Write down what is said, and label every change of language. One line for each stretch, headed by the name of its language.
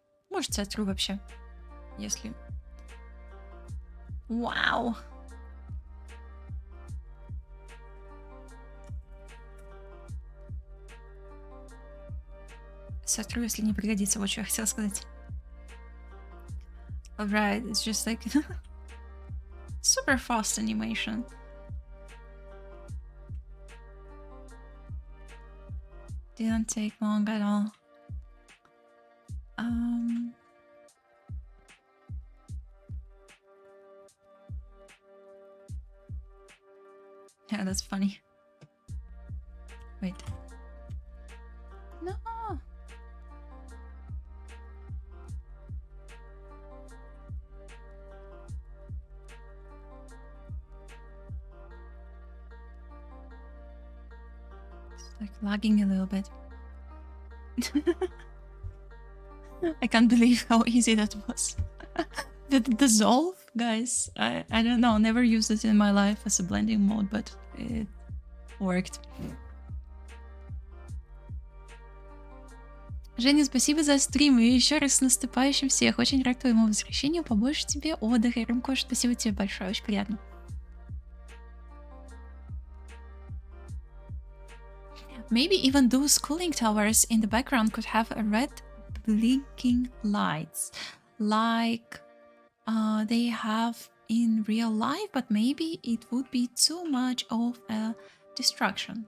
Russian: Может, сотру вообще, если... Вау! Сотру, если не пригодится, вот что я хотела сказать.
English: Alright, it's just like super fast animation. Didn't take long at all. Yeah, that's funny. Wait. No. It's like lagging a little bit. I can't believe how easy that was. The dissolve, guys, I don't know, never used it in my life as a blending mode, but it worked.
Russian: Женя, спасибо за стрим и еще раз с наступающим всех. Очень рад твоему возвращению, побольше тебе отдыха. Рымкош, спасибо тебе большое, очень приятно.
English: Maybe even those cooling towers in the background could have a red blinking lights like they have in real life, but maybe it would be too much of a distraction.